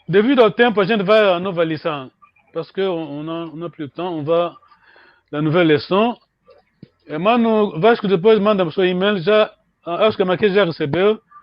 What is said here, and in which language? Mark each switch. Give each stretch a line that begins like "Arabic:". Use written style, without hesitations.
Portuguese: Devido ao tempo, a gente vai à nova lição.
French: Parce qu'on n'a plus de temps, on va la nouvelle leçon.
Portuguese: E mano, Vasco depois manda o seu e-mail. Já, acho que a Maquia já recebeu.